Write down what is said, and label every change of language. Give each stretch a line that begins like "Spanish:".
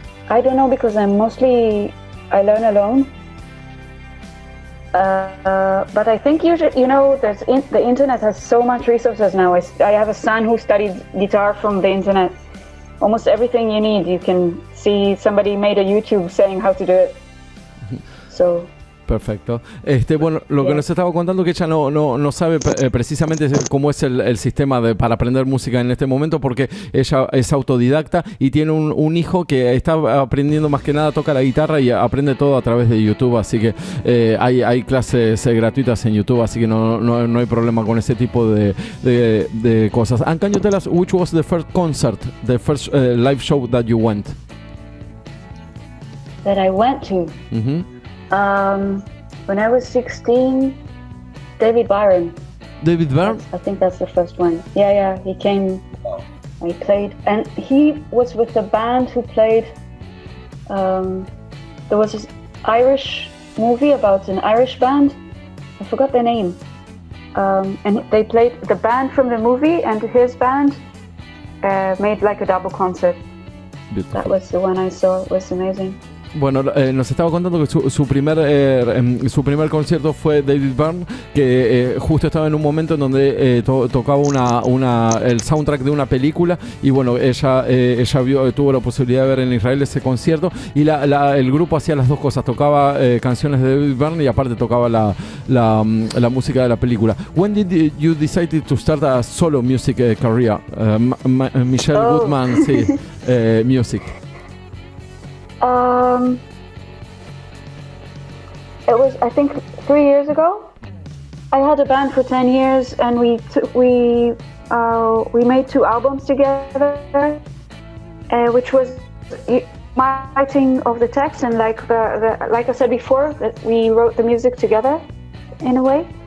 English: I don't know, because I learn alone. But I think usually, the internet has so much resources now. I have a son who studied guitar from the internet. Almost everything you need, you can see somebody made a YouTube saying how to do it. So.
Spanish: Perfecto. Bueno, lo que nos estaba contando, que ella no sabe precisamente cómo es el sistema para aprender música en este momento, porque ella es autodidacta y tiene un hijo que está aprendiendo, más que nada toca la guitarra y aprende todo a través de YouTube, así que hay clases gratuitas en YouTube, así que no hay problema con ese tipo de cosas.
English: And can you tell us which was the first concert, the first live show that you went? That I went to? Mm-hmm. When I was 16, David Byron. David Byron? I think that's the first one. Yeah, he came, he played, and he was with the band who played, there was this Irish movie about an Irish band, I forgot their name, and they played, the band from the movie and his band made like a double concert. Beautiful. That was the one I saw. It was amazing.
Spanish: Bueno, nos estaba contando que su primer concierto fue David Byrne, que justo estaba en un momento en donde tocaba el soundtrack de una película, y bueno, ella tuvo la posibilidad de ver en Israel ese concierto, y el grupo hacía las dos cosas, tocaba canciones de David Byrne y aparte tocaba la música de la película.
English: When did you decide to start a solo music career? Michal Gutman, sí, music. It was, I think, 3 years ago. I had a band for 10 years, and we made 2 albums together, which was my writing of the text, and like I said before, that we wrote the music together, in a way.